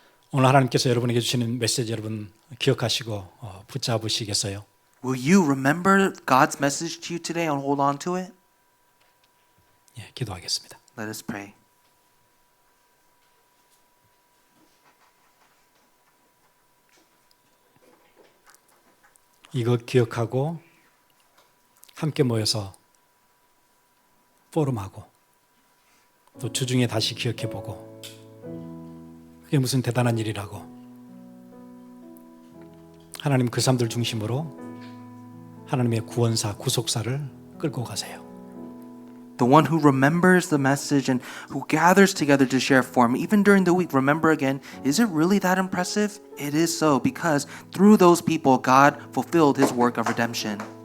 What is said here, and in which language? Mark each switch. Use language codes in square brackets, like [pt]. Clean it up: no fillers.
[ko] 오늘 하나님께서 여러분에게 주시는 메시지 여러분 기억하시고 붙잡으시겠어요? [en] Will you remember God's message to you today and hold on to it? [ko] 예, 기도하겠습니다. [en] Let us pray. [ko] 이거 기억하고 함께 모여서 포럼하고 또 주중에 다시 기억해보고 그게 무슨 대단한 일이라고 하나님 그 사람들 중심으로 하나님의 구원사, 구속사를 끌고 가세요. [en] The one who remembers the message and who gathers together to share for him, even during the week, remember again, is it really that impressive? It is so, because through those people, God fulfilled his work of redemption.